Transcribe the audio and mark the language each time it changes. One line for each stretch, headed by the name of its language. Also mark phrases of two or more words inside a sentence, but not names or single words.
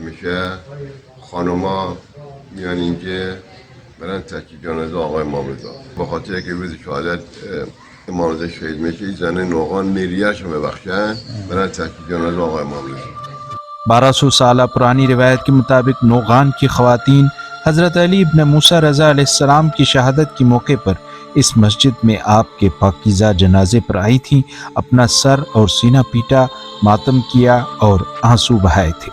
Persian: میشه خانوما میان اینجا برن تشییع جنازه آقای امام رضا، به خاطر که روز شهادت امام رضا شهید میشه زن نوغان نیریه‌اش رو ببخشن برن تشییع جنازه آقای امام رضا۔
Urdu: 1200 سالہ پرانی روایت کے مطابق نوغان کی خواتین حضرت علی ابن موسیٰ رضا علیہ السلام کی شہادت کے موقع پر اس مسجد میں آپ کے پاکیزہ جنازے پر آئی تھیں، اپنا سر اور سینہ پیٹا، ماتم کیا اور آنسو بہائے تھے۔